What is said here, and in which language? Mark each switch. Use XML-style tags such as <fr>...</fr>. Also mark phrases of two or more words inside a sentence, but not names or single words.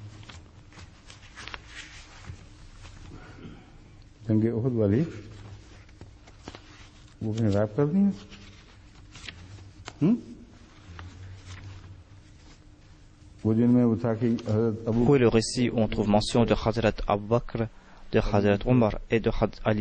<hi>जंगे उहद वाली वो कहीं रैप कर दी है? वो जिनमें वो था कि हज़रत अबू</hi> <fr>Où est le récit où on trouve mention de Hadrat Abu Bakr, de Hadrat Omar et de Hadrat Ali?</fr>